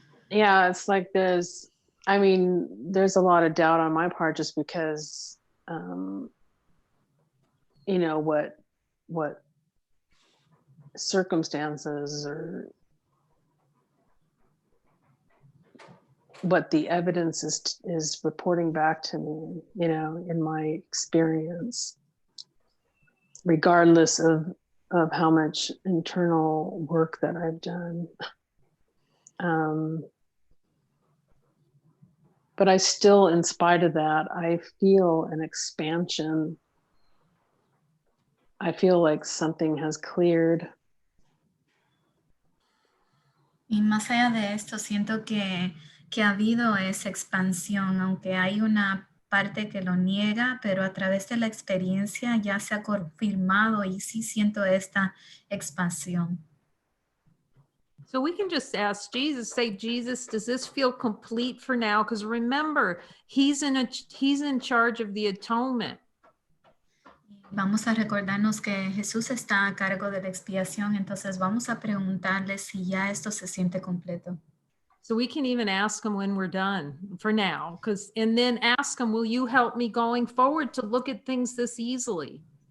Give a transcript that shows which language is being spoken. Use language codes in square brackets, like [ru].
[en] Yeah, it's like there's a lot of doubt on my part just because you know what circumstances or what the evidence is reporting back to me, you know, in my experience, regardless of how much internal work that I've done. But I still, in spite of that, I feel an expansion. I feel like something has cleared. [es] Y más allá de esto, siento que ha habido esa expansión, aunque hay una parte que lo niega, pero a través de la experiencia ya se ha confirmado y sí siento esta expansión. [en] So we can just ask Jesus, say, Jesus, does this feel complete for now? Because remember, he's in charge of the atonement. [es] Vamos a recordarnos que Jesús está a cargo de la expiación, entonces vamos a preguntarle si ya esto se siente completo. [en] So we can even ask him when we're done for now, and then ask him, will you help me going forward to look at things this easily?